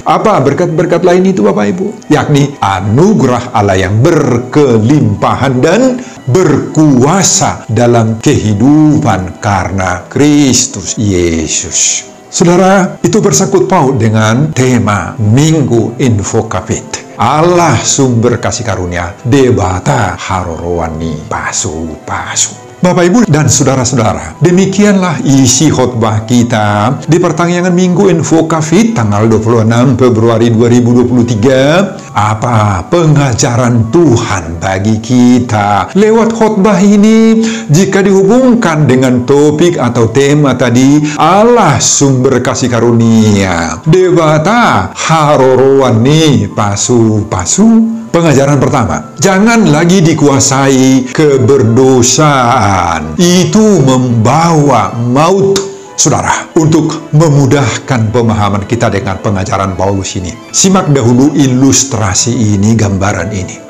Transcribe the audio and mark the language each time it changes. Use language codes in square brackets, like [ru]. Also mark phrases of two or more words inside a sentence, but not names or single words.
[id] Apa berkat-berkat lain itu, Bapak Ibu? Yakni anugerah Allah yang berkelimpahan dan berkuasa dalam kehidupan karena Kristus Yesus. Saudara, itu bersangkut paut dengan tema Minggu Infokapit. Allah sumber kasih karunia, [bbc] debata harorowani pasu-pasu. [id] Bapak, Ibu, dan saudara-saudara, demikianlah isi khotbah kita di pertanyaan Minggu Infokapit tanggal 26 Februari 2023. Apa pengajaran Tuhan bagi kita lewat khotbah ini jika dihubungkan dengan topik atau tema tadi, Allah sumber kasih karunia, [bbc] debata harorowani pasu-pasu? [id] Pengajaran pertama, jangan lagi dikuasai keberdosaan. Itu membawa maut. Saudara, untuk memudahkan pemahaman kita dengan pengajaran Paulus ini, simak dahulu ilustrasi ini, gambaran ini.